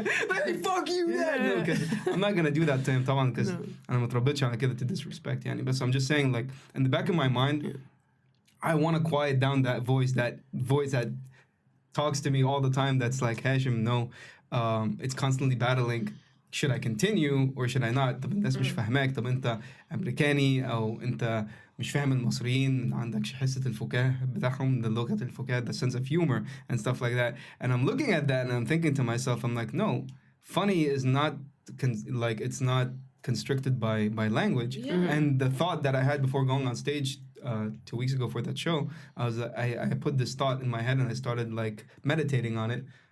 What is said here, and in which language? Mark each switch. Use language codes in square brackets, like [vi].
[en] Like, fuck you, Dad. No, 'cause I'm not going to do that to him طبعا, because [ar] أنا متربيتش على كده [en] to disrespect يعني. But so I'm just saying, like, in the back of my mind, I want to quiet down that voice that talks to me all the time that's like, Hashim, no. It's constantly battling. Should I continue or should I not? [ar] طب الناس مش فاهماك. طب أنت أمريكاني أو أنت مش فاهم المصريين. ما عندكش حصة الفكاهة بتاعهم, [en] the [ar] لغة الفكاهة, [en] the sense of humor and stuff like that. And I'm looking at that and I'm thinking to myself, I'm like, no, funny is not it's not constricted by language. And the thought that I had before going on stage 2 weeks ago for that show, I put this thought in my head and I started like meditating on it.